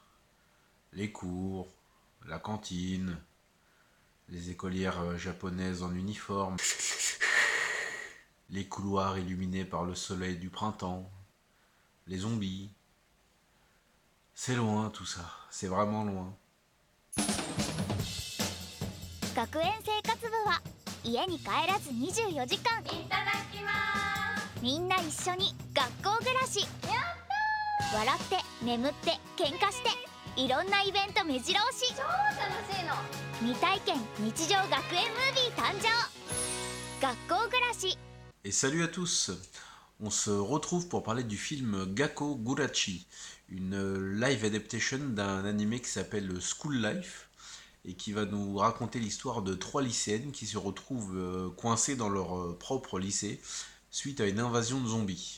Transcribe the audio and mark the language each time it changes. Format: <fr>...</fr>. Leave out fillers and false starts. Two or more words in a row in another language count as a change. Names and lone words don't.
<fr>Les cours, la cantine, les écolières japonaises en uniforme, les couloirs illuminés par le soleil du printemps, les zombies. C'est loin tout ça, c'est vraiment loin.</fr> <ja>学園生活部は家に帰らず24時間いただきます。みんな一緒に学校暮らし。やったー。笑って眠って喧嘩していろんなイベント目白押し。超楽しいの。未体験日常学園ムービー誕生。学校暮らし。</ja> <fr>Et salut à tous. On se retrouve pour parler du film Gakko Gurachi, une live adaptation d'un animé qui s'appelle School Life et qui va nous raconter l'histoire de trois lycéennes qui se retrouvent coincées dans leur propre lycée suite à une invasion de zombies.</fr>